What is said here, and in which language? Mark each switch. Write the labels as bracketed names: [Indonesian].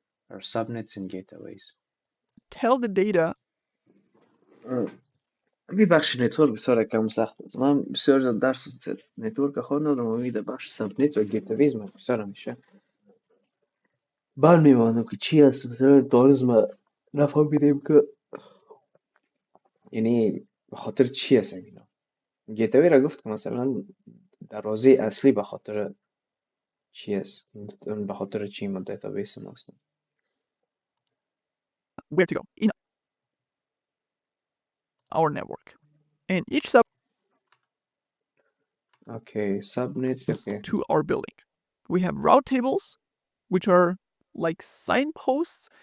[English] are subnets and gateways. Tell the data. [Persian] بخش نتورک بسیار کم سخت است. من بسیار زیاد درس نتورک خواندم و میده بخش سبنت و گیتویز من بسیار میشه بر میمانم که چی هست. مثلا دانست ما نفهمیدیم که یعنی به خاطر چی هست اینا. گیتوی را گفت که مثلا دروازه اصلی به خاطر چی هست، به خاطر چی ما دیتابیس ما هستیم. [English] Where to go in our network, and each subnets to our building. We have route tables which are like signposts.